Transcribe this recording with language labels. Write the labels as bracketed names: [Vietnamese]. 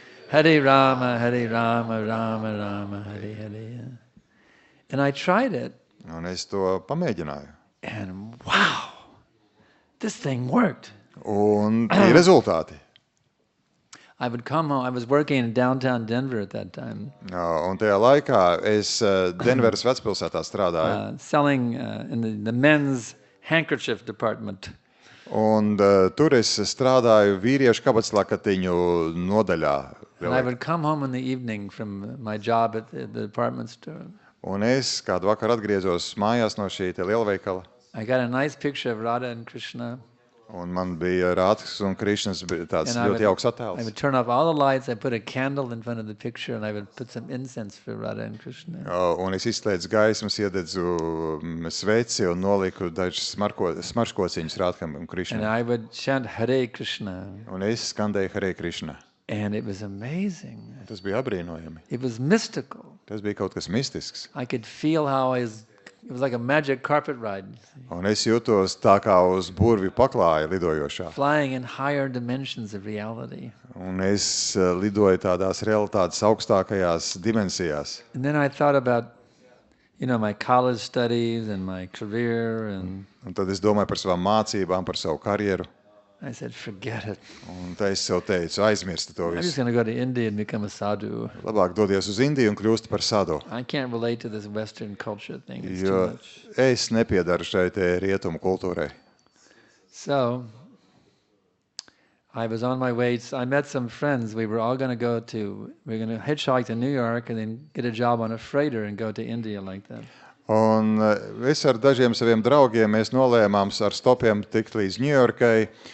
[English] Hare Rama, Rama Rama, Hare Hare. And I tried it, [Latvian] Un es to pamēģināju. [English] and wow, this thing worked. [Latvian] Un tie rezultāti. [English] I would come home. I was working in downtown Denver at that time, [Latvian] Un tajā laikā es Denveras vecpilsētā strādāju. [English] selling in the men's handkerchief department. [Latvian] Un tur es strādāju vīriešu kabatslakatiņu nodaļā. [English] And I would come home in the evening from my job at the department store. [Latvian] Un es kādu vakaru atgriezos mājās no šī te lielveikala. [English] I got a nice picture of Radha and Krishna. [Latvian] Un man bija Rātas un Krišnas tāds [English] And I [Latvian] ļoti jauks [English] I [Latvian] attēls. [English] would turn off all the lights. I put a candle in front of the picture, and I would put some incense for Radha and Krishna. [Latvian] Un es izslēdzu gaismas, iededzu sveci un noliku dažus smarškociņus Rātkam un [English] And [Latvian] Krišnam. [English] I would chant Hare Krishna. [Latvian] Un es skandēju Hare Krišna. [English] And it was amazing. [Latvian] Tas bija apbrīnojami. [English] It was mystical. [Latvian] Tas bija kaut kas mistisks. [English] I could feel how it was like a magic carpet ride, [Latvian] Un es jūtos tā kā uz burvju paklāja lidojošā. [English] flying in higher dimensions of reality. [Latvian] Un es lidoju tādās realitātes augstākajās dimensijās. [English] And then I thought about, my college studies and my career, and [Latvian] Un tad es domāju par savām mācībām, par savu karjeru. [English] I said, forget it. [Latvian] Un tā es sev teicu, aizmirsti to [English] I'm just [Latvian] visu. [English] going to go to India and become a sadhu. [Latvian] Labāk dodies uz Indiju un kļūst par sadu. [English] I can't relate to this Western culture thing. It's too [Latvian] Jo [English] much. [Latvian] es nepiedaru šai te rietumu kultūrai. [English] So I was on my way. I met some friends. We were all going to hitchhike to New York and then get a job on a freighter and go to India like that. [Latvian] Un es ar dažiem saviem draugiem mēs nolēmām ar stopiem tikt līdz Ņujorkai